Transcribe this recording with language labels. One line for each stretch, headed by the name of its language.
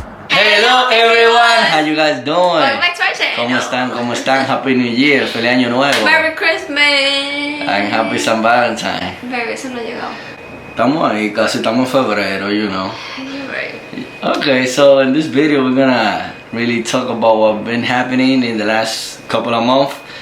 English: Hello everyone, how you guys doing? Welcome back to our channel.
Spanish: ¿Cómo están? ¿Cómo están?
English: Happy New Year,
Spanish: feliz año nuevo.
English: Merry Christmas. And happy San Valentine.
Spanish: Merry, eso no ha llegado. Estamos ahí, casi estamos en febrero,
English: you know. You're right. Okay, so in this video we're gonna really talk about what's been happening in the last couple of months.